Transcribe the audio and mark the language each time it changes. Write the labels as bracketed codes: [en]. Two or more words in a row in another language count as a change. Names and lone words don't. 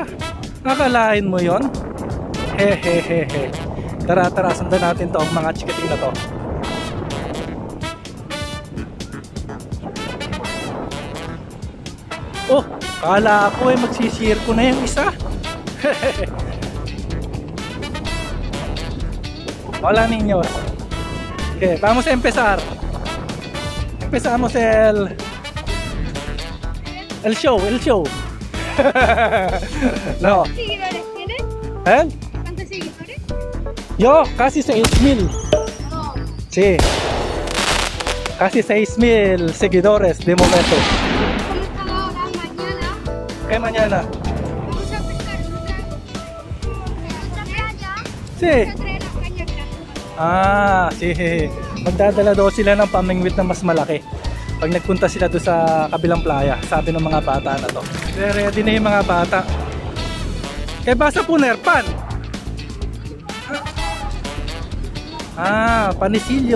[tl] Nakalain mo yon? Hehehehe. Tara, sundan natin to ang mga chikating na to. Oh, kala ako magsisirko na yung isa. [es] Hola niños. Okay, vamos a empezar. Empezamos el show. No. ¿Cuántos seguidores tienes? ¿Eh? ¿Cuántos seguidores? Yo, casi 6,000. No. Sí. Casi 6,000 seguidores de momento. ¿Cómo están ahora? Mañana ¿Qué mañana? vamos a pescar otra playa. Sí. Vamos a traer las cañas grandes. Ah, sí. [tl] Magdadala daw sila ng pamingwit na mas malaki pag nagpunta sila doon sa kabilang playa, sabi ng mga bata na to. Ready na yung mga bata. Kaya basa puner, pan? Ah, panisilyo.